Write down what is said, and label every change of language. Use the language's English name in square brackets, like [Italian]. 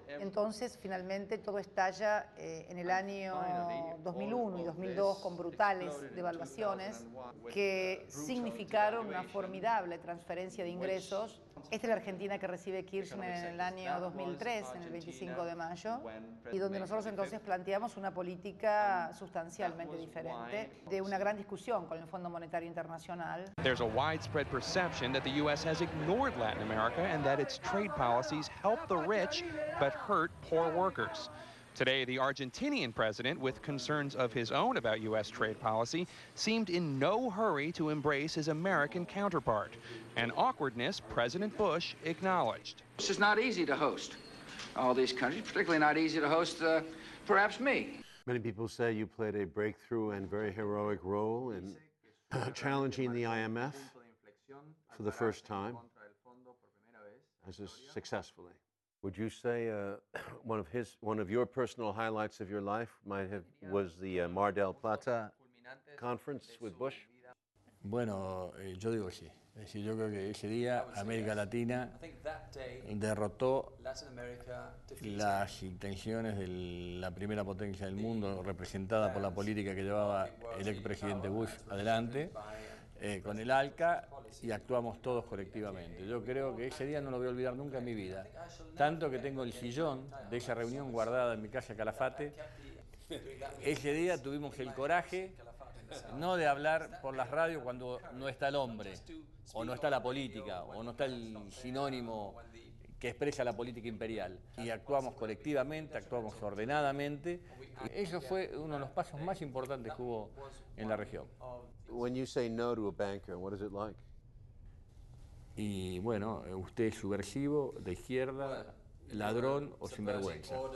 [Spanish] Entonces, finalmente, todo estalla en el año 2001 y 2002 con brutales devaluaciones que significaron una formidable transferencia de ingresos. Esta es la Argentina que recibe Kirchner en el año 2003, en el 25 de mayo, y donde nosotros entonces planteamos una política sustancialmente diferente, de una gran discusión con el Fondo Monetario Internacional. [English] There's a widespread perception that the U.S. has ignored Latin America and that its trade policies help the rich but hurt poor workers. Today, the Argentinian president, with concerns of his own about U.S. trade policy, seemed in no hurry to embrace his American counterpart, an awkwardness President Bush acknowledged. It's just not easy to host all these countries, particularly not easy to host perhaps me. Many people say you played a breakthrough and very heroic role in challenging the IMF for the first time, successfully. Would you say one of your personal highlights of your life was the Mar del Plata conference with Bush? [Spanish] Bueno, yo digo que sí. Es decir, yo creo que ese día América Latina derrotó las intenciones de la primera potencia del mundo, representada por la política que llevaba el expresidente Bush adelante, con el ALCA, y actuamos todos colectivamente. Yo creo que ese día no lo voy a olvidar nunca en mi vida. Tanto que tengo el sillón de esa reunión guardada en mi casa Calafate. Ese día tuvimos el coraje no de hablar por las radios cuando no está el hombre, o no está la política, o no está el sinónimo que expresa la política imperial. Y actuamos colectivamente, actuamos ordenadamente. Eso fue uno de los pasos más importantes que hubo en la región. [English] When you say no to a banker, what is it like? [Spanish] Y bueno, usted es subversivo, de izquierda, ladrón o sinvergüenza.